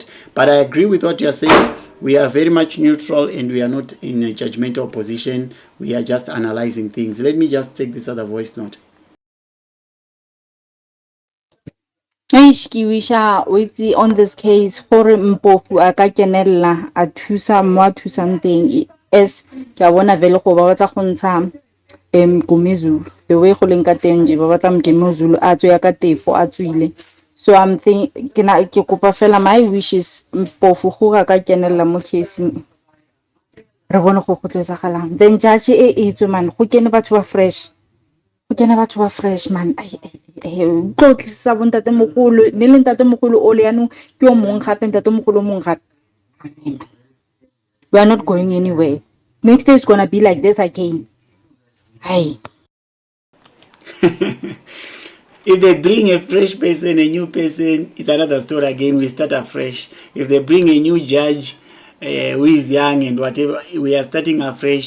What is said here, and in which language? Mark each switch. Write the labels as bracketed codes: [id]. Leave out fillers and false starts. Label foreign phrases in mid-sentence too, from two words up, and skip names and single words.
[en] But I agree with what you're saying. We are very much neutral and we are not in a judgmental position. We are just analyzing things. Let me just take this other voice note. [tn] On this case, for Mpofu a ka kenella a thusa mo a thusang teng es ke a bona vele go ba batla go ntsha Mngomezulu [en] the way [tn] go leng ka teng je ba batla Mngomezulu a tswe ya ka tefo a tswile. [en] So I'm thinking [tn] ke kopa fela [en] my wishes [tn] Mpofu go ga ka kenella mo case re bone go tletsagalang [en] then judge [tn] e tswe man go kene batho ba fresh. Kena batho ba fresh man tlo tlisa bontate mogolo ne le ntate mogolo o le yanong ke o mong gape ntate mogolo mong gape. [en] We are not going anywhere. Next day is going to be like this again. Hey. If they bring a fresh person, a new person, it's another story again. We start afresh. If they bring a new judge who is young and whatever, we are starting afresh.